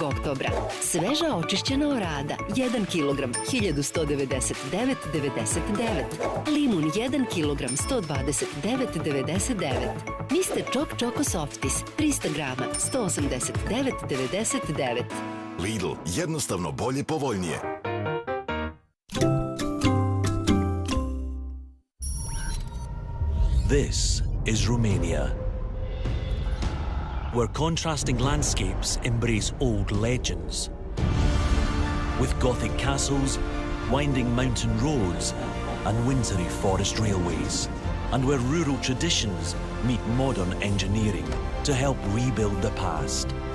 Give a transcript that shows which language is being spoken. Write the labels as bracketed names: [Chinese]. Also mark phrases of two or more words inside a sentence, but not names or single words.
[Serbian] oktobra. Sveža očišćena orada. 1 kg 1199,99. Limun 1 kg 129,99. Mr. Choc Choco Softis 300 grama 189,99. Lidl, jednostavno bolje, povoljnije. [English] This is Romania, where contrasting landscapes embrace old legends. With Gothic castles, winding mountain roads, and wintry forest railways, and where rural traditions meet modern engineering to help rebuild the past.